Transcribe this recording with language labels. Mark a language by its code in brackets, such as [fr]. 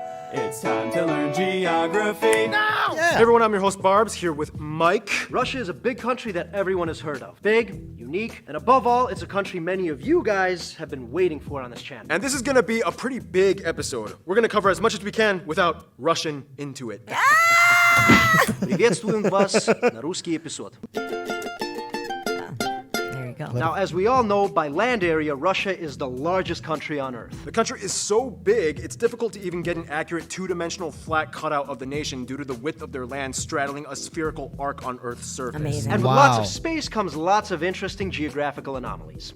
[en] It's time to learn geography now! Hey everyone, I'm your host Barbs, here with Mike. Russia is a big country that everyone has heard of. Big, unique, and above all, it's a country many of you guys have been waiting for on this channel. And this is gonna be a pretty big episode. We're gonna cover as much as we can without rushing into it. [ru] Приветствуем вас на русский эпизод. [en] Now, as we all know, by land area, Russia is the largest country on Earth. The country is so big, it's difficult to even get an accurate two-dimensional flat cutout of the nation due to the width of their land straddling a spherical arc on Earth's surface. Amazing. And with lots of space comes lots of interesting geographical anomalies.